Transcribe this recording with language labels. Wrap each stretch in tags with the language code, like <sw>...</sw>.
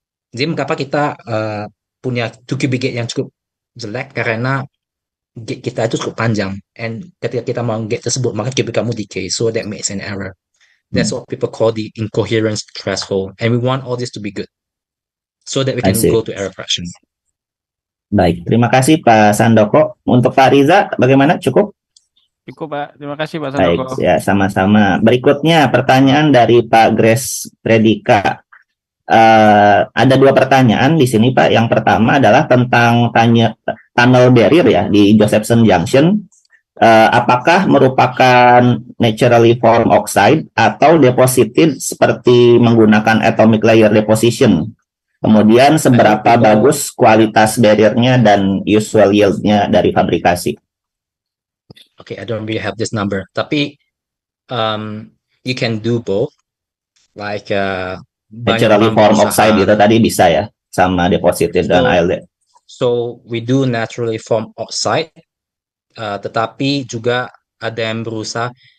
<id>Jadi mengapa kita punya 2 qubit gate yang cukup jelek karena gate kita itu cukup panjang, and ketika kita mau gate tersebut maka qubit kamu decay,</id> <en>so that makes an error. That's what people call the incoherence threshold, and we want all this to be good so that we can go to error correction.</en> <id>Baik, terima kasih Pak Sandoko. Untuk Pak Riza, bagaimana? Cukup? Cukup, Pak. Terima kasih, Pak Sandoko. Baik, ya sama-sama. Berikutnya pertanyaan dari Pak Grace Predika. Ada 2 pertanyaan di sini, Pak. Yang pertama adalah tentang tunnel barrier ya di Josephson Junction. Apakah merupakan naturally formed oxide atau deposited seperti menggunakan atomic layer deposition? Kemudian seberapa bagus kualitas barriernya dan usual yield-nya dari fabrikasi?</id> <en>Okay, I don't really have this number. Tapi you can do both. Like</en> <id>naturally formed oxide itu tadi bisa ya, sama deposited dan ALD.</id> <en>So we do naturally formed oxide,</en> <id>tetapi juga ada yang berusaha.</id>